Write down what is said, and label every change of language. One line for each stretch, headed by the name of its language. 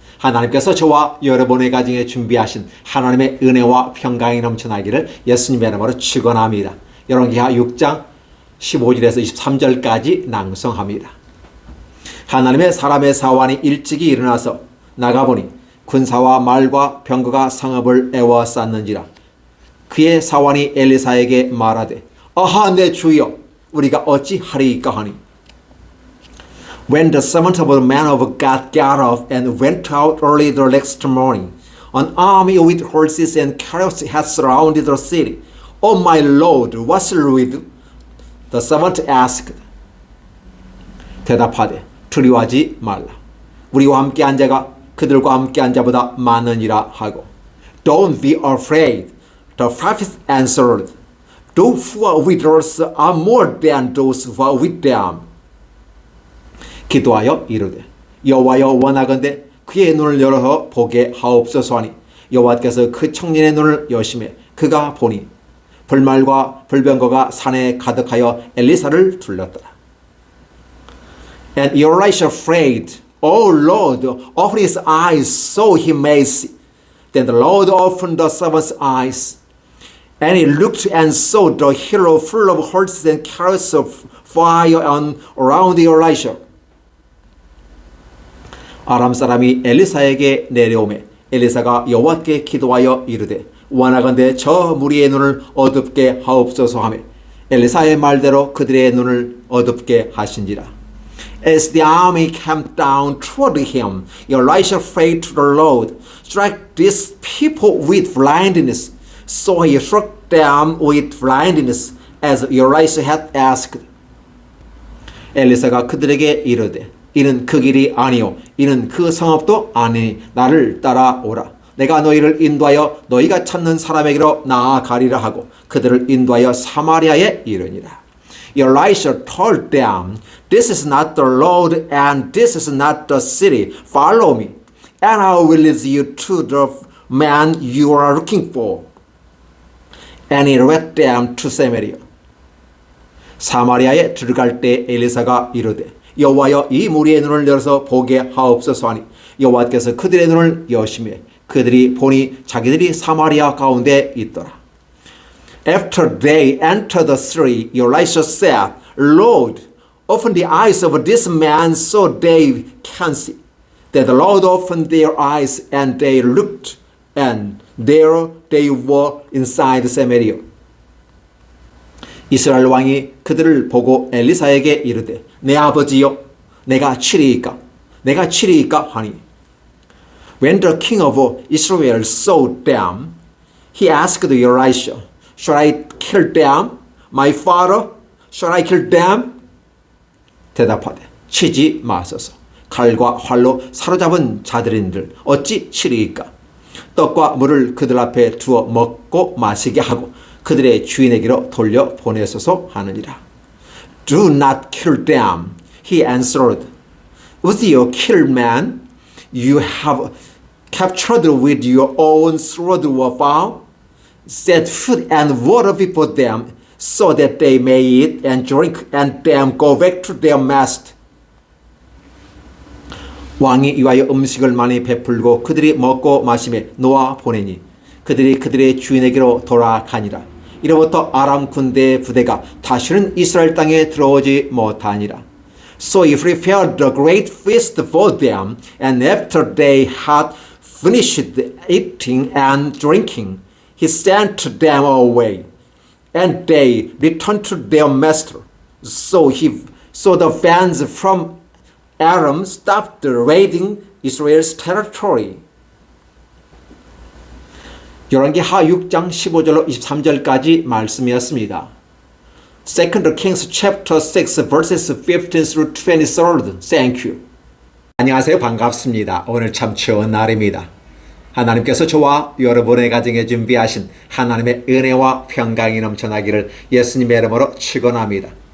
Korean: 하나님께서 저와 여러분의 가정에 준비하신 하나님의 은혜와 평강이 넘쳐나기를 예수님의 이름으로 축원합니다. 열왕기하 6장 15절에서 23절까지 낭송합니다. 하나님의 사람의 사환이 일찍이 일어나서 나가보니 군사와 말과 병거가 성읍을 에워쌌는지라. 그의 사환이 엘리사에게 말하되 아하 내 주여 우리가 어찌하리이까 하니
English: When the servant of the man of God got up and went out early the next morning, an army with horses and chariots had surrounded the city. Oh my Lord, what shall we do? The servant asked.
Korean: 대답하되 두려워하지 말라. 우리와 함께한 자가 그들과 함께한 자보다 많으니라 하고.
English: Don't be afraid. The prophet answered. Those who are with us are more than those who are with them.
Korean: 기도하여 이르되 여호와여 원하건대 그의 눈을 열어 보게 하옵소서 하니 여호와께서 그 청년의 눈을 여심해 그가 보니 불말과 불병거가 산에 가득하여 엘리사를 둘렀더라.
English: And Elisha prayed, O Lord, open his eyes so he may see. Then the Lord opened the servant's eyes, and he looked and saw the hill full of horses and chariots of fire around Elisha.
Korean: 아람 사람이 엘리사에게 내려오매 엘리사가 여호와께 기도하여 이르되 원하건대 저 무리의 눈을 어둡게 하옵소서 하며 엘리사의 말대로 그들의 눈을 어둡게 하신지라.
English: As the army came down toward him, Elisha prayed to the Lord, strike these people with blindness. So he struck them with blindness, as Elisha had asked.
Korean: 엘리사가 그들에게 이르되 이는 그 길이 아니요 이는 그 성읍도 아니니 나를 따라오라. 내가 너희를 인도하여 너희가 찾는 사람에게로 나아가리라 하고 그들을 인도하여 사마리아에 이르니라.
English: Elisha told them, This is not the Lord and this is not the city. Follow me and I will lead you to the man you are looking for. And he led them to Samaria.
Korean: 사마리아에 들어갈 때 엘리사가 이르되 여호와여 이 무리의 눈을 열어서 보게 하옵소서 하니 여호와께서 그들의 눈을 여시매 그들이 보니 자기들이 사마리아 가운데 있더라.
English: After they entered the city, Elisha said, Lord, open the eyes of this man so they can see. Then the Lord opened their eyes and they looked, and there they were inside Samaria.
Korean: 이스라엘 왕이 그들을 보고 엘리사에게 이르되 내 아버지여 내가 치리이까 하니
English: When the king of Israel saw them, he asked Elisha, Shall I kill them? My father, shall I kill them?
Korean: 대답하되 치지 마소서. 칼과 활로 사로잡은 자들인들 어찌 치리이까? 떡과 물을 그들 앞에 두어 먹고 마시게 하고 그들의 주인에게로 돌려 보내소서 하느니라.
English: Do not kill them, he answered. Would you kill man? You have captured with your own sword or bow. Set food and water before them, so that they may eat and drink and then go back to their master.
Korean: 왕이 이와여 음식을 많이 베풀고 그들이 먹고 마시며 놓아 보내니 그들이 그들의 주인에게로 돌아가니라. 이로부터 아람 군대의 부대가 다시는 이스라엘 땅에 들어오지 못하니라.
English: So he prepared a great feast for them, and after they had finished eating and drinking, he sent them away, and they returned to their master. So the bands from Aram stopped raiding Israel's territory.
Korean: 열왕기하 6장 15절로 23절까지 말씀이었습니다.
English: 2 Kings chapter 6 verses 15 through 23. Thank you.
Korean: 안녕하세요. 반갑습니다. 오늘 참 좋은 날입니다. 하나님께서 저와 여러분의 가정에 준비하신 하나님의 은혜와 평강이 넘쳐나기를 예수님의 이름으로 축원합니다.